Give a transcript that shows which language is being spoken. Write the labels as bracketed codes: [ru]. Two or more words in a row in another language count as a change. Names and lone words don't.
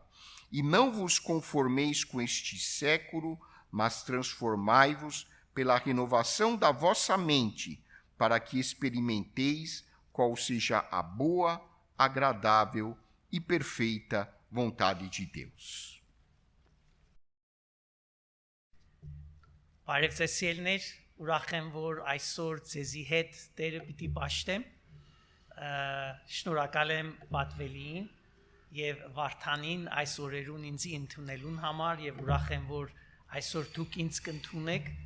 [pt] E não vos conformeis com este século, mas transformai-vos pela renovação da vossa mente, para que experimenteis qual seja a boa, agradável e perfeita vontade de Deus. [hy] Բարև ձեզ ելներ, ուրախ եմ, որ այսօր ձեզի հետ Տերը պիտի պաշտեմ, շնորհակալ եմ Պատվելիին եւ Վարդանին այս օրերուն ինձ ընդունելուն համար եւ ուրախ եմ, որ այսօր դուք ինձ կընդունեք,